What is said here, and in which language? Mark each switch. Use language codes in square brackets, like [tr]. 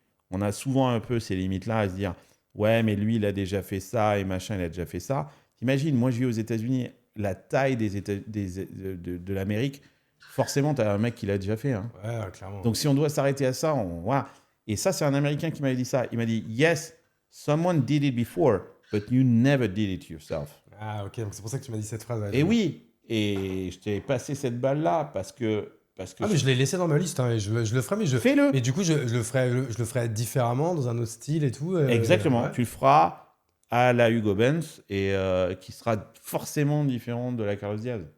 [fr] On a souvent un peu ces limites-là à se dire « Ouais, mais lui, il a déjà fait ça et machin, il a déjà fait ça. » T'imagines, moi, je vis aux États-Unis, la taille de l'Amérique, forcément, tu as un mec qui l'a déjà fait. Hein. Clairement. Donc, si on doit s'arrêter à ça, voilà. Et ça, c'est un Américain qui m'avait dit ça. Il m'a dit [en] « Yes, someone did it before, but you never did it yourself. » [fr] Ah, ok, donc c'est pour ça que tu m'as dit cette phrase. Et oui, et je t'ai passé cette balle-là parce que mais je l'ai laissé dans ma liste, hein, et je le ferai, mais fais-le. Mais du coup, je le ferai différemment, dans un autre style et tout. Exactement, tu le feras à la Hugo Benz et qui sera forcément différent de la Carlos Diaz.